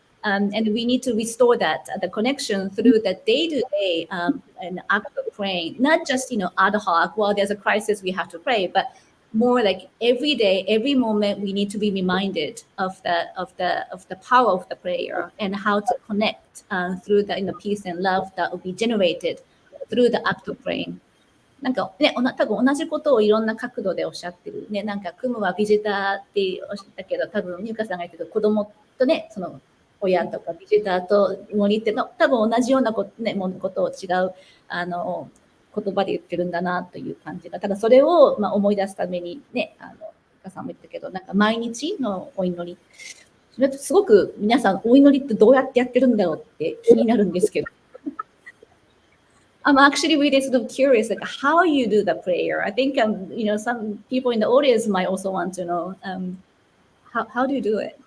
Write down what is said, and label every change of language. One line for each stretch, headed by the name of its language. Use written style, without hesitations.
English: And we need to restore that, the connection through the day-to-day and act of praying, not just, ad hoc, well, there's a crisis, we have to pray, but more like every day, every moment, we need to be reminded of the power of the prayer and how to connect through the peace and love that will be generated through the act of praying.
Japanese: なんかね、多分同じことをいろんな角度でおっしゃってるね。なんかクムはビジターっておっしゃったけど、多分優香さんが言ってる子供とね、その親とかビジターと森っての多分同じようなことを違う言葉で言ってるんだなという感じが、ただそれを思い出すためにね、優香さんも言ったけど、なんか毎日のお祈り、それってすごく皆さんお祈りってどうやってやってるんだろうって気になるんですけど。
English: I'm actually really sort of curious, like how you do the prayer. I think some people in the audience might also want to know how do you do it?